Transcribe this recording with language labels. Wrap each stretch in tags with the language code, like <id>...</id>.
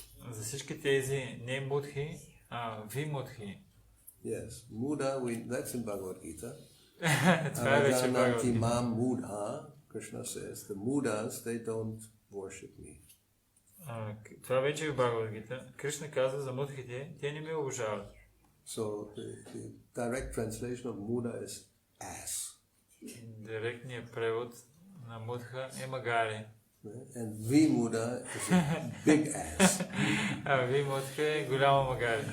<bg>За всички тези не мудхи, вимудхи.</bg> <en>Yes, muda, that's in Bhagavad Gita.</en> <bg>Това е вече Бхагавад Гита.</bg> <en>Mam mudha, Krishna says, the mudas, they don't worship me.</en> <bg>Това вече е в Бхагавад Гита. Кришна каза за мудхите, те не ме уважават.</bg> <en>So the direct translation of muda is ass.</en> <bg>Директният превод на мудха е магари.</bg> <en>And vimuda is a big ass.</en> <bg>Вимудха е голяма магари.</bg>